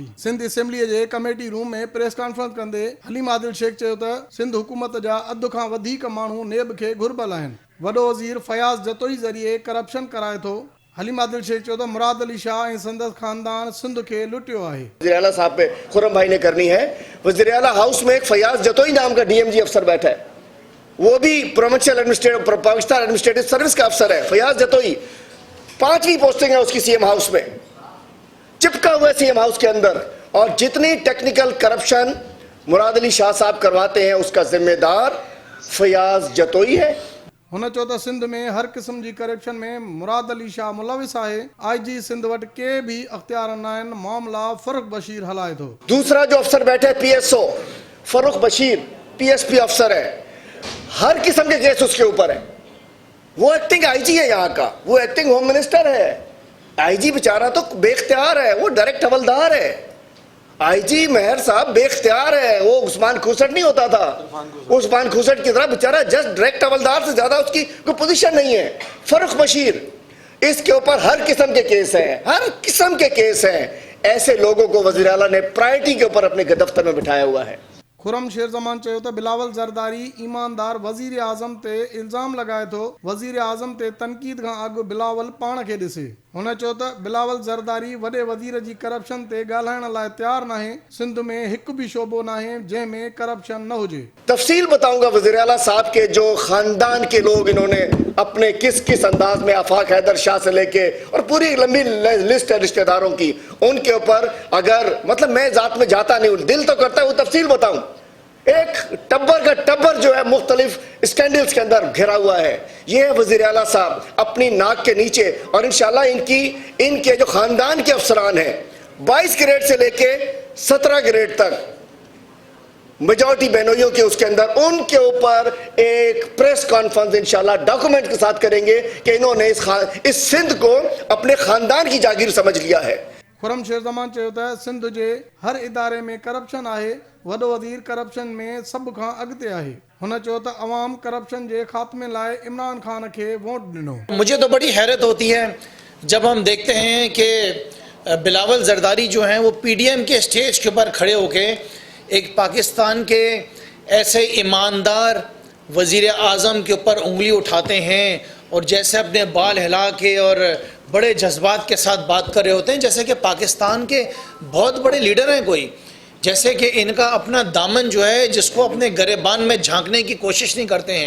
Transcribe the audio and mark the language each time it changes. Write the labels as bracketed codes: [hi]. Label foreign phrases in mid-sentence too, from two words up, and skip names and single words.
[sd] सिंध असेंबलीअ जे कमेटी रूम में [en] press conference [sd] कंदे हलीमा दिल शेख चयो त सिंध हुकूमत जा अधु खां वधीक माण्हू नेब खे घुरबल आहिनि। वॾो वज़ीर फयाज़ जतोई ज़रिए करप्शन कराए थो। हलीमा दिल शेख चयो त मुराद अली शाह ऐं संदसि खानदान सिंध खे लुटियो आहे। [ur] وزیر اعلیٰ صاحب پہ خرم بھائی نے کرنی ہے. وزیر اعلیٰ ہاؤس میں ایک فیاض جتوئی نام کا DMG افسر بیٹھا ہے، وہ بھی [en] provincial administrative Pakistan administrative service [ur] کا افسر ہے. فیاض جتوئی 5ویں پوسٹنگ ہے اس کی CM ہاؤس میں، چپکا ہوا ہے CM ہاؤس کے اندر. اور جتنی [en] technical corruption [ur] مراد علی شاہ صاحب کرواتے ہیں اس کا ذمہ دار فیاض جتوئی ہے. [sd] हुन चयो त सिंध में हर क़िस्म जी करप्शन में मुराद अली शाह मुलविस आहे। IG सिंध वटि के भी अख्तियार न आहिनि। मामला फरूक बशीर हलाए थो। [ur] دوسرا جو افسر بیٹھے PSO فاروق بشیر PSP افسر ہے، ہر قسم کے کیس اس کے اوپر ہے. وہ [en] acting IG [ur] ہے یہاں کا، وہ [en] acting home minister [ur] ہے. IG بیچارہ تو بے اختیار ہے، وہ ڈائریکٹ حوالدار ہے. IG مہر صاحب بے اختیار ہے، وہ عثمان خسٹ نہیں ہوتا تھا، عثمان خسٹ کی طرح بیچارہ [en] just direct [ur] حوالدار سے زیادہ اس کی کوئی پوزیشن نہیں ہے. فاروق بشیر، اس کے اوپر ہر قسم کے کیس ہیں، ہر قسم کے کیس ہیں. ایسے لوگوں کو وزیر اعلیٰ نے پرائیورٹی کے اوپر اپنے دفتر میں بٹھایا ہوا ہے. [sd] खुरम शेर ज़मान चयो त बिलावल ज़रदारी ईमानदार वज़ीर आज़म ते इल्ज़ाम लगाए थो। वज़ीर आज़म ते तनक़ीद खां अॻु बिलावल पाण खे ॾिसे। हुन चयो त बिलावल ज़रदारी वॾे वज़ीर जी करप्शन ते ॻाल्हाइण लाइ तयारु नाहे। सिंध में हिकु बि शोबो नाहे जंहिंमें करप्शन न हुजे। [ur] تفصیل بتاؤں گا وزیر اعلیٰ صاحب کے جو خاندان کے لوگ انہوں نے اپنے کس کس انداز میں آفاق حیدر شاہ سے لے کے اور پوری لمبی لسٹ ہے رشتہ داروں کی، ان کے اوپر اگر مطلب میں ذات میں جاتا نہیں ہوں، دل تو کرتا ہے وہ تفصیل بتاؤں. ایک ٹبر کا ٹبر جو ہے مختلف اسکینڈلز کے اندر گھرا ہوا ہے. یہ ہے وزیر اعلیٰ صاحب اپنی ناک کے نیچے۔ اور ان شاء اللہ ان کے جو خاندان کے افسران ہیں 22 گریڈ سے لے کے 17 گریڈ تک میجارٹی بہنوئیوں کے اس کے اندر، ان کے اوپر ایک [en] press conference [ur] ان شاء اللہ ڈاکیومنٹ کے ساتھ کریں گے کہ انہوں نے اس سندھ کو اپنے خاندان کی جاگیر سمجھ لیا ہے. [sd] खुरम शेर ज़मान चयो त सिंध जे हर इदारे में करप्शन आहे। वॾो वज़ीर करप्शन में सभ खां अॻिते आहे। हुन चयो त अवाम करप्शन जे ख़ात्मे लाइ इमरान खान खे वोट ॾिनो। [ur] مجھے تو بڑی حیرت ہوتی ہے جب ہم دیکھتے ہیں کہ بلاول زرداری جو ہیں وہ PDM کے اسٹیج کے اوپر کھڑے ہو کے ایک پاکستان کے ایسے ایماندار وزیر اعظم کے اوپر انگلی اٹھاتے ہیں اور جیسے اپنے بال ہلا کے اور بڑے جذبات کے ساتھ بات کر رہے ہوتے ہیں، جیسے کہ پاکستان کے بہت بڑے لیڈر ہیں کوئی، جیسے کہ ان کا اپنا دامن جو ہے جس کو اپنے گریبان میں جھانکنے کی کوشش نہیں کرتے ہیں.